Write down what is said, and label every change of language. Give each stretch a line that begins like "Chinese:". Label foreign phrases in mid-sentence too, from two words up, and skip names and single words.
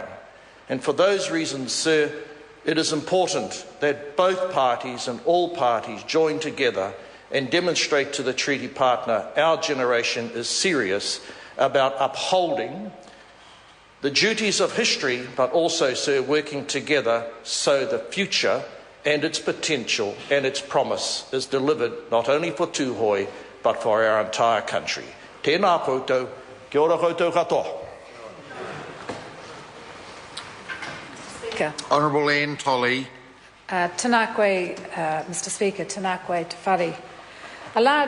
English: And for those reasons, sir, it is important that both parties and all parties join together and demonstrate to the treaty partner our generation is serious about upholding the duties of history, but also, sir, working together so the future and its potential and its promise is delivered not only for Tuhoe, but for our entire country.
Māori: Tēnā koutou, kia ora koutou katoa.
English: Honourable Anne Tolley, Mr Speaker,
Māori: Tanakwe Te Whare.
English: A large